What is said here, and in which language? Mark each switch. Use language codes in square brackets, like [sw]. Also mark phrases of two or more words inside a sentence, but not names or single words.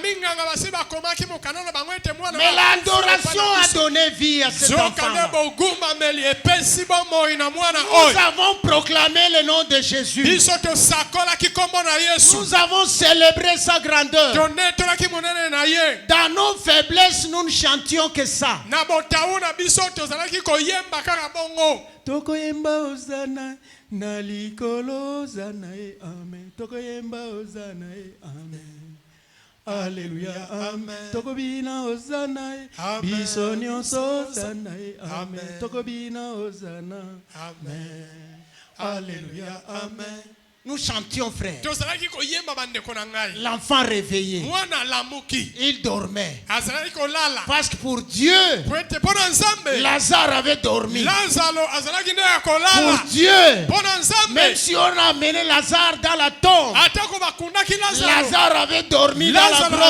[fr] Mais l'adoration a donné vie à cet enfant-là. Nous avons proclamé le nom de Jésus. Nous avons célébré sa grandeur. Dans nos faiblesses, nous ne chantions que ça. [ln] Tokoyemba Hosanna, nalikolo Hosanna, amen. Tokoyemba Hosanna, amen. Alléluia, amen. Tokobina Hosanna, bisonio Hosanna, amen. Tokobina Hosanna, amen. Alléluia, amen. [fr] Nous chantions, frère. L'enfant réveillé, il dormait. Parce que pour Dieu, Lazare avait dormi. Pour Dieu, même si on a amené Lazare dans la tombe, Lazare avait dormi dans la grotte.